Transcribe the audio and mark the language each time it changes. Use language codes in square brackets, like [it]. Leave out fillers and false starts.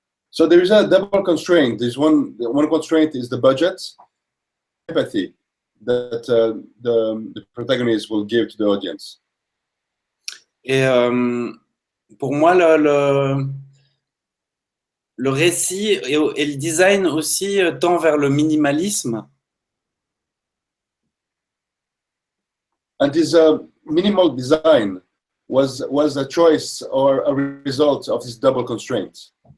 [en] So there is a double constraint. There's one constraint is the budget, empathy that the protagonist will give to the audience. [fr] Et pour moi, le récit et le design aussi tend vers le minimalisme. [en] And this minimal design was a choice or a result of this double constraint.